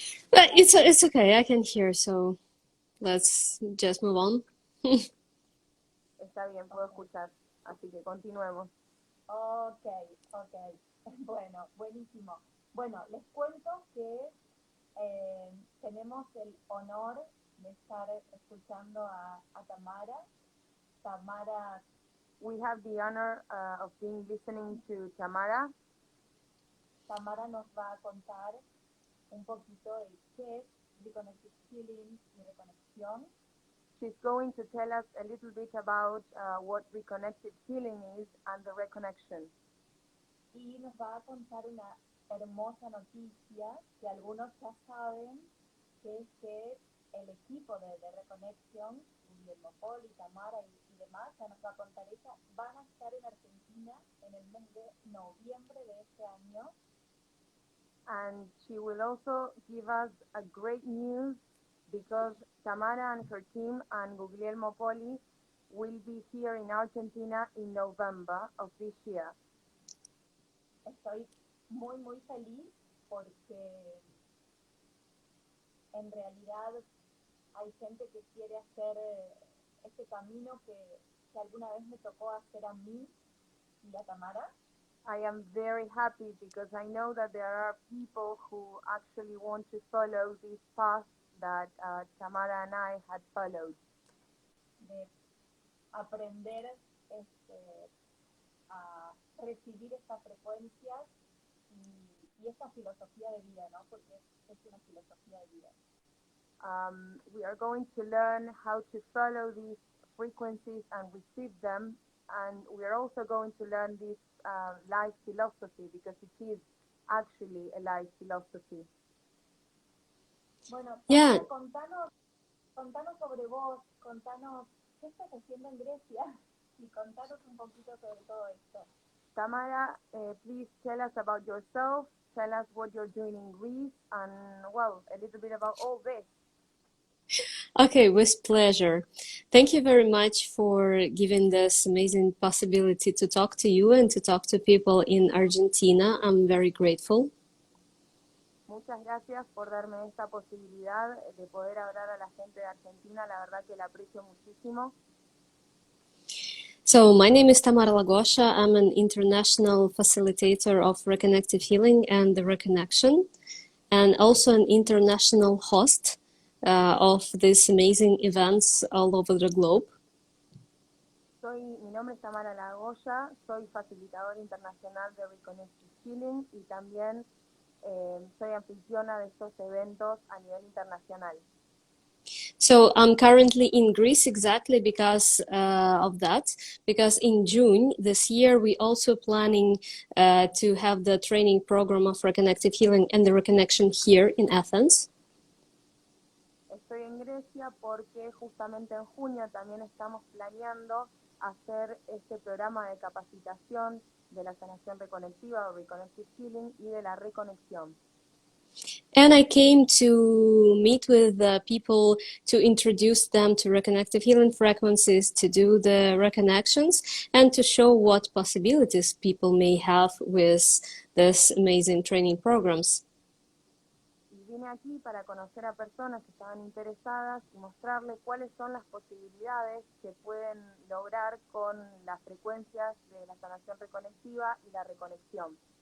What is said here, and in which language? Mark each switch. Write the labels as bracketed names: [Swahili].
[English] But it's okay, I can hear, so let's just move on. [Spanish] Está bien, puedo escuchar, así que continuemos. Okay. Bueno, buenísimo. Bueno, les cuento que tenemos el honor de estar escuchando a Tamara. [English] Tamara, we have the honor of being listening to Tamara. [Spanish] Tamara nos va a contar un poquito de qué es Reconnective Healing y Reconexión. [English] She's going to tell us a little bit about what Reconnective Healing is and the Reconnection. [Spanish] Y nos va a contar una hermosa noticia que algunos ya saben, que es que el equipo de Reconexión, Guillermo Poli, Tamara y demás, ya nos va a contar ella, van a estar en Argentina en el mes de noviembre de este año. [English] And she will also give us a great news because Tamara and her team and Guglielmo Poli will be here in Argentina in November of this year. [Spanish] Estoy muy, muy feliz porque en realidad hay gente que quiere hacer este camino que alguna vez me tocó hacer a mí y a Tamara. [English] I am very happy because I know that there are people who actually want to follow this path that Tamara and I had followed. [Spanish] De aprender a recibir estas frecuencias y esta filosofía de vida, ¿no? Porque es una filosofía de vida. [English] We are going to learn how to follow these frequencies and receive them, and we are also going to learn this life philosophy because it is actually a life philosophy. [Spanish] Bueno, [English] Yeah. [Spanish] contanos sobre vos, contanos qué estás haciendo en Grecia y contanos un poquito sobre todo esto. [English] Tamara, please tell us about yourself, tell us what you're doing in Greece, and, well, a little bit about all this. Okay, with pleasure. Thank you very much for giving this amazing possibility to talk to you and to talk to people in Argentina. I'm very grateful. [Spanish] muchas gracias por darme esta posibilidad de poder hablar a la gente de Argentina. La verdad que la aprecio muchísimo. [English] So my name is Tamara Lagosha. I'm an international facilitator of Reconnective Healing and the Reconnection, and also an international host of these amazing events all over the globe. [Spanish] Mi nombre es Tamara Lagosha, soy facilitadora internacional de Reconnective Healing y también soy anfitriona de estos eventos a nivel internacional. [English] So I'm currently in Greece exactly because of that, because in June this year we also planning to have the training program of Reconnective Healing and the Reconnection here in Athens. [Spanish] Estoy en Grecia porque justamente en junio también estamos planeando hacer este programa de capacitación de la sanación reconectiva o Reconnective Healing y de la reconexión. [English] And I came to meet with the people to introduce them to Reconnective Healing frequencies, to do the reconnections, and to show what possibilities people may have with this amazing training programs. [Spanish] Y vine aquí para conocer a personas que estaban interesadas y mostrarles cuáles son las posibilidades que pueden lograr con las frecuencias de la sanación reconectiva y la reconexión.